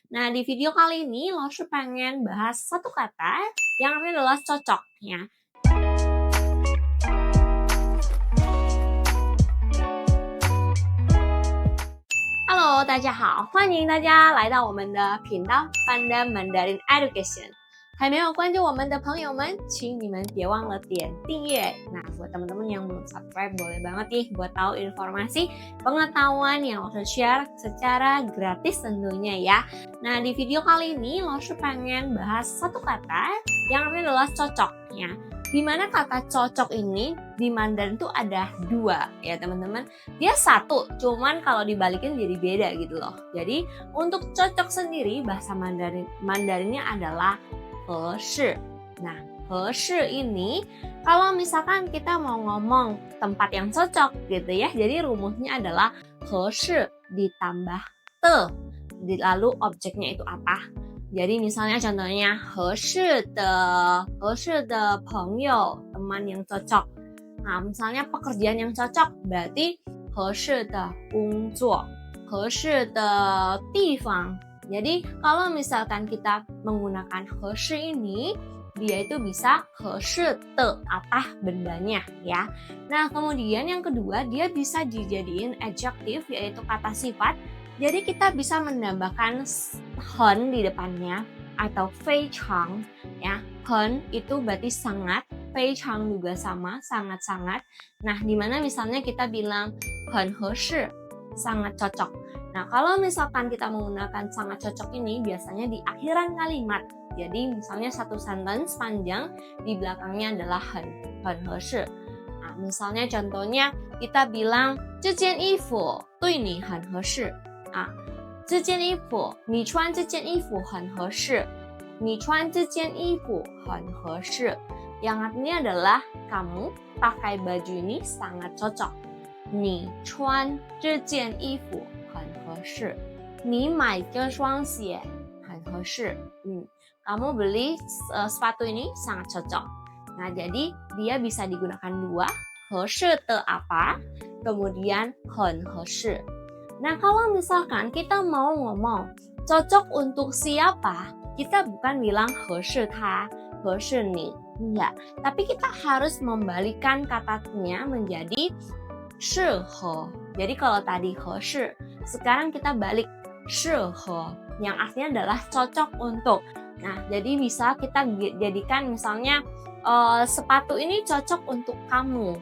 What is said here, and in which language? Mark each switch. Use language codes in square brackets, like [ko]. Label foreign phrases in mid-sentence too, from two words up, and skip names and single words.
[id] Nah, di video kali ini Laushu pengen bahas satu kata yang artinya adalah cocok ya. [zh] Hello， 大家好，欢迎大家来到我们的频道 Panda Mandarin Education。还没有关注我们的朋友们，请你们别忘了点订阅。 [id] Nah, buat teman-teman yang belum subscribe, boleh banget nih buat tahu informasi pengetahuan yang Laushu share secara gratis tentunya ya. Nah, di video kali ini Laushu pengen bahas satu kata yang artinya adalah cocok ya. Dimana kata cocok ini di Mandarin tuh ada dua ya teman-teman. Dia satu, cuman kalau dibalikin jadi beda gitu loh. Jadi untuk cocok sendiri bahasa Mandarinnya adalah 合适. Nah, 合适 ini kalau misalkan kita mau ngomong tempat yang cocok gitu ya. Jadi rumusnya adalah 合适 ditambah te. Lalu objeknya itu apa? Jadi misalnya contohnya [zh] 合适的朋友, [id] teman yang cocok. Nah, misalnya pekerjaan yang cocok berarti [zh] 合适的工作, 合适的地方. [id] Jadi kalau misalkan kita menggunakan 合适 ini, dia itu bisa [zh] 合适的 [id] apa bendanya ya. Nah, kemudian yang kedua dia bisa dijadiin adjektif yaitu kata sifat. Jadi kita bisa menambahkan 很 di depannya atau 非常 ya. 很 itu berarti sangat, 非常 juga sama, sangat-sangat. Nah, dimana misalnya kita bilang [zh] 很合适, [id] sangat cocok. Nah, kalau misalkan kita menggunakan sangat cocok ini biasanya di akhiran kalimat. Jadi misalnya satu sentence panjang di belakangnya adalah [zh] 很合适. Nah, misalnya contohnya kita bilang 这件衣服对你很合适. Ah, 这件衣服你穿这件衣服很合适. 你穿这件衣服很合适. [id] Yang artinya adalah kamu pakai baju ini sangat cocok. [zh] 你穿这件衣服很合适. 你买这双鞋很合适. [id] Kamu beli sepatu ini sangat cocok. Nah, jadi dia bisa digunakan dua. [zh] 合适的 [id] apa? Kemudian [zh] 很合适. [id] Nah, kalau misalkan kita mau ngomong cocok untuk siapa, kita bukan bilang [zh] 合适他, 合适你. [id] Enggak. Tapi kita harus membalikkan katanya menjadi 适合. Jadi kalau tadi 合适, sekarang kita balik 适合, yang artinya adalah cocok untuk. Nah, jadi bisa kita jadikan misalnya sepatu ini cocok untuk kamu.